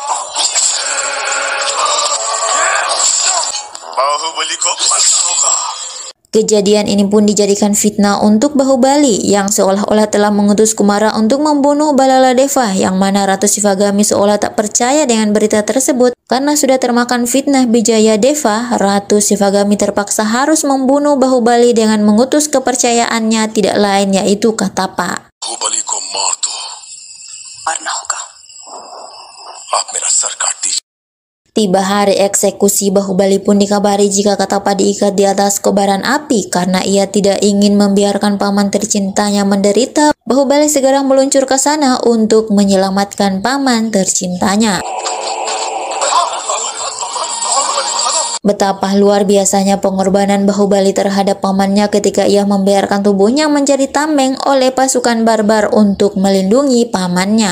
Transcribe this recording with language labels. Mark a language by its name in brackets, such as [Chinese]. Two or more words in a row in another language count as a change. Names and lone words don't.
[Indonesian] Kejadian ini pun dijadikan fitnah untuk Bahubali yang seolah-olah telah mengutus Kumara untuk membunuh Balaladeva, yang mana Ratu Shivagami seolah tak percaya dengan berita tersebut. Karena sudah termakan fitnah Bijayadeva, Ratu Shivagami terpaksa harus membunuh Bahubali dengan mengutus kepercayaannya tidak lain yaitu Katapa. [Hindi] बाहुबली को मार दो. मरना होगा। आप मेरा सर काट दीजिए। [Indonesian] Tiba hari eksekusi, Bahubali pun dikabari jika Katapa diikat di atas kobaran api karena ia tidak ingin membiarkan paman tercintanya menderita. Bahubali segera meluncur ke sana untuk menyelamatkan paman tercintanya. Betapa luar biasanya pengorbanan Bahubali terhadap pamannya ketika ia membiarkan tubuhnya menjadi tameng oleh pasukan barbar untuk melindungi pamannya.